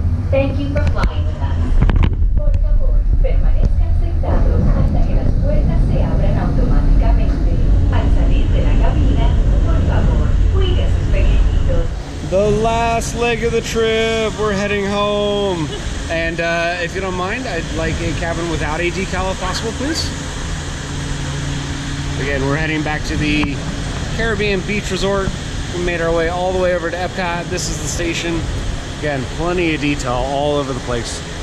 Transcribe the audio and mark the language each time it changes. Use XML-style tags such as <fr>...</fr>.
<en>Thank you for flying with us.</en> <es>Por favor, permanezcan sentados hasta que las puertas se abran automáticamente. Al salir de la cabina, por favor, cuide a sus pequeñitos.</es> <en>The last leg of the trip, we're heading home. And if you don't mind, I'd like a cabin without a decal if possible, please. Again, we're heading back to the Caribbean Beach Resort. We made our way all the way over to Epcot. This is the station. Again, plenty of detail all over the place.</en>